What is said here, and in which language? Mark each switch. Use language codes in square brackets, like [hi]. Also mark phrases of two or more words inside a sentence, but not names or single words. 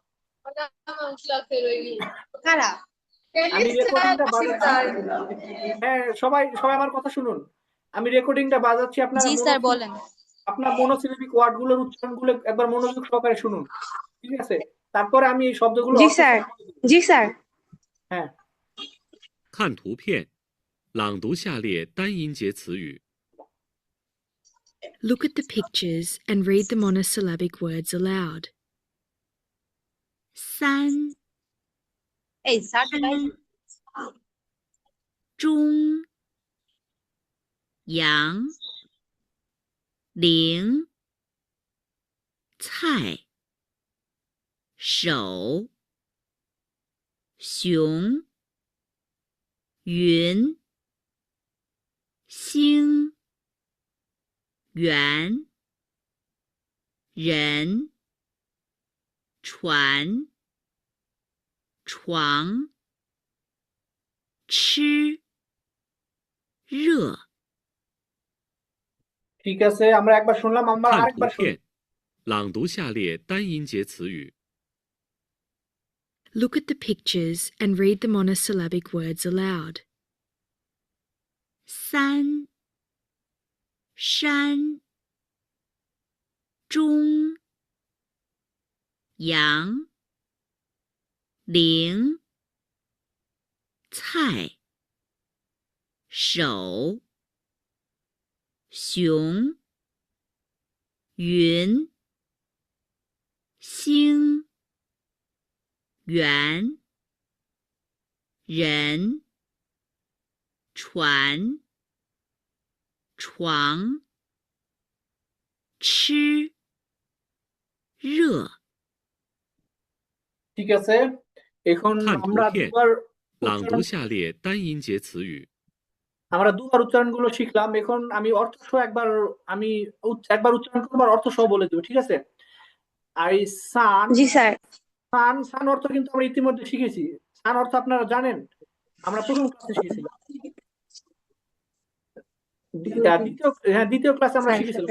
[bn] আমি রেকর্ডিংটা বাজাচ্ছি, হ্যাঁ সবাই সবাই আমার কথা শুনুন, আমি রেকর্ডিংটা বাজাচ্ছি, আপনারা আপনার [en] monosyllabic word [bn] গুলোর উচ্চারণ গুলো একবার মনোযোগ সহকারে শুনুন, ঠিক আছে? তারপরে আমি এই শব্দগুলো হ্যাঁ। [zh] 看图片，朗读下列单音节词语。 [en] Look at the pictures and read the monosyllabic words aloud. [zh] 三中阳铃菜手熊云星圆人船床吃热 [bn] ঠিক আছে, আমরা একবার শুনলাম, আমরা [zh] 看图 [bn] আরেকবার শুনি। [zh] 片，朗读下列单音节词语。 [en] Look at the pictures and read the monosyllabic words aloud. [zh] 三山中阳铃菜手熊云星圆人船床吃热 [bn] ঠিক আছে, এখন [zh] 看 [bn] আমরা [zh] 图片， [bn] দুবার [zh] 朗读 [bn] উচ্চারণ [zh] 下列单音节词语。 [bn] আমরা দুবার উচ্চারণ গুলো শিখলাম। এখন আমি অর্থ সহ একবার, আমি একবার উচ্চারণ করবো আর অর্থ সহ বলে দেবো, ঠিক আছে? আর এই সান, সান সান অর্থ কিন্তু আমরা ইতিমধ্যে শিখেছি। সান অর্থ আপনারা জানেন, আমরা প্রথম ক্লাসে শিখেছিলাম, দ্বিতীয় ক্লাসে আমরা শিখেছিলাম।